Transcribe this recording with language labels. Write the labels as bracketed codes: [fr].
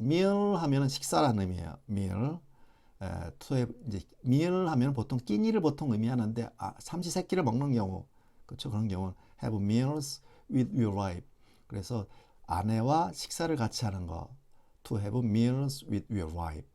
[ko] meal 하면은 식사라는 의미예요. [en] meal. to have [ko] 이제 meal 하면 보통 끼니를 보통 의미하는데 삼시세끼를 먹는 경우, 그렇죠? 그런 경우는 [en] have meals with your wife. [ko] 그래서 아내와 식사를 같이 하는 거. [en] to have meals with your wife.